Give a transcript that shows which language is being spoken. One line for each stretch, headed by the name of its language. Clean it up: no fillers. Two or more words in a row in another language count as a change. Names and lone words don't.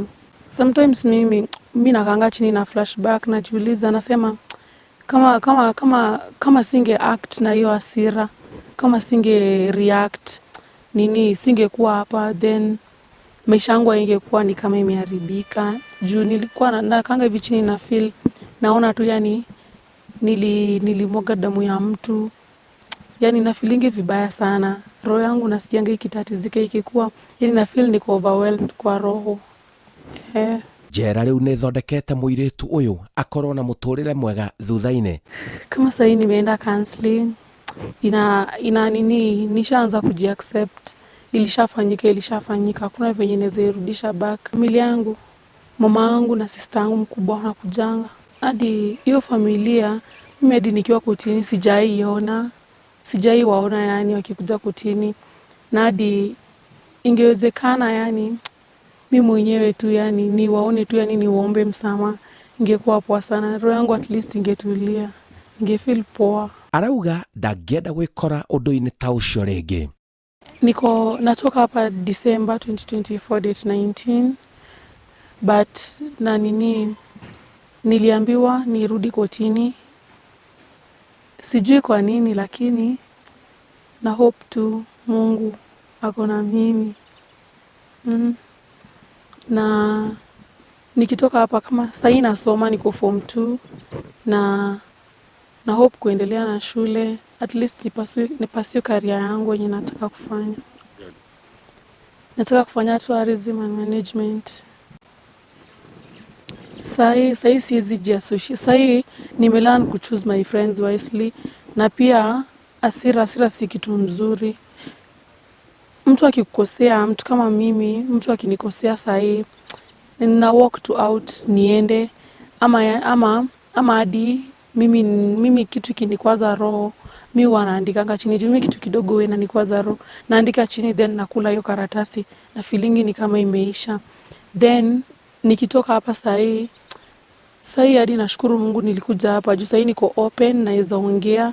Swahili: Sometimes mimi nakaanga chini na flashback, najiuliza, nasema kama singe act na hiyo hasira, kama singe react singekuwa hapa, then maisha yangu ingekuwa ni kama imeharibika. Juu nilikuwa nakaanga hivi chini na feel, naona tu yani nilimwaga damu ya mtu. Yani na feelingi vibaya sana. Roho yangu nasikianga ikitatizika ikikuwa, yani na feel niko overwhelmed kwa roho.
Kikuyu: Njera rĩu nĩ thondekete mũirĩtu ũyũ akorwo na mũtũrĩre mwega thutha-inĩ.
Swahili: Kama sasa nimeenda counseling, nishaanza kujiaccept. Ilishafanyika. Hakuna venye naweza irudisha back. Familia yangu, mama yangu na sister yangu mkubwa wanakujanga. Hadi hiyo familia, mimi hadi nikiwa kotini sijai waona yani wakikuja kotini. Na hadi ingewezekana yani mimi mwenyewe tu yani niwaone tu yani niwaombe msamaha, ingekuwa poa sana. Roho yangu
English: at least
Swahili: ingetulia, ingefeel poa.
Kikuyu: Arauga ndangĩenda gwĩkora ũndũ-inĩ ta ũcio rĩngĩ.
Swahili: Natoka hapa December 2024 date 19, but niliambiwa nirudi kotini. Sijui kwa nini, lakini na hope tu Mungu ako na mimi. Na nikitoka hapa, kama sasa nasoma, niko form 2, na hope kuendelea na shule,
English: at least
Swahili: nipasue career yangu yenye nataka kufanya. Nataka kufanya
English: tourism and management.
Swahili: Sasa siwezi jiassociate. Sasa nimelearn ku
English: choose my friends wisely,
Swahili: na pia hasira si kitu mzuri. Mtu akikukosea, mtu kama mimi, mtu akinikosea sasa, nina
English: walk to out
Swahili: niende, ama hadi mimi kitu kinikwaza roho, mimi wanaandikanga chini. Mimi kitu kidogo wewe inanikwaza roho, naandika chini, then nakula hiyo karatasi na feelingi ni kama imeisha. Then nikitoka hapa sasa hadi nashukuru Mungu nilikuja hapa juu sasa niko open, naweza ongea.